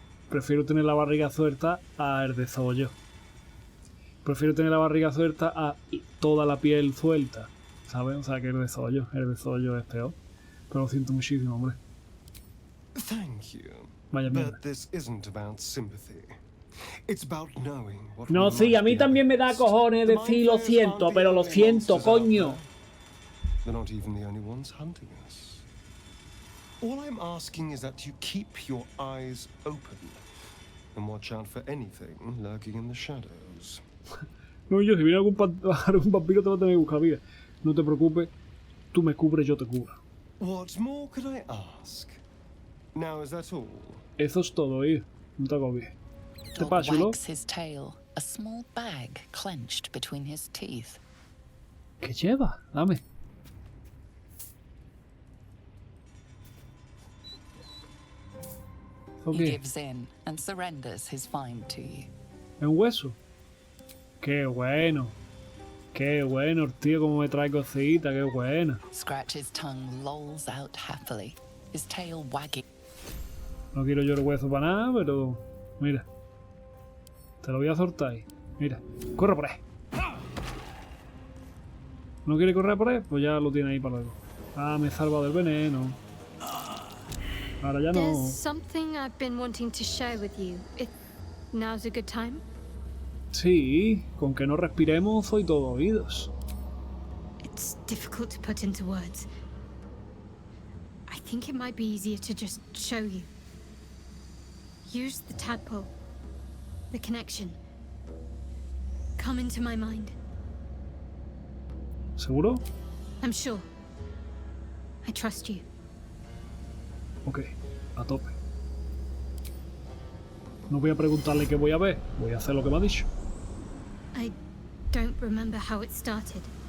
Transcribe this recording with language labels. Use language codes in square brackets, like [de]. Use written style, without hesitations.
[es] Prefiero tener la barriga suelta a herdezollo. Prefiero tener la barriga suelta a toda la piel suelta. ¿Sabes? O sea que herdezollo es peor. Pero lo siento muchísimo, hombre. [en] Thank you. [es] Vaya mierda. [en] But this isn't about sympathy. It's about knowing what [es] No, sí, a mí también me da cojones decir lo siento, pero lo siento, coño. [en] They're not even the only ones hunting us. All I'm asking is that you keep your eyes open and watch out for anything lurking in the shadows. [es] No, yo, si viene algún vampiro te va a tener que buscar vida. No te preocupes, tú me cubres, yo te cubro. [en] What more could I ask? Now, is that all? [es] Eso es todo, no te agobies. ¿Te [en] Dog [es] pasa, chulo? [en] wags his tail, a small bag clenched between his teeth. [es] ¿Qué lleva? Dame. [en] He Okay. gives in and surrenders his find to you. [es] ¿Es un hueso? ¡Qué bueno! ¡Qué bueno, tío! Como me trae cosita, qué buena. Scratch's tongue lolls out happily, his tail wagging. No quiero yo el hueso para nada, pero... Mira. Te lo voy a soltar ahí. Mira. ¡Corre por ahí! ¿No quiere correr por ahí? Pues ya lo tiene ahí para luego. Ah, me he salvado del veneno. Ahora ya no. [en] There's something I've been wanting to share with you. If now's a good time. [es] Sí, con que no respiremos soy todo oídos. [en] It's difficult to put into words. I think it might be easier to just show you. Use the tadpole. The connection. Come into my mind. [es] ¿Seguro? [en] I'm sure. I trust you. [es] Ok, a tope. No voy a preguntarle qué voy a ver, voy a hacer lo que me ha dicho. [en] I don't remember how it started.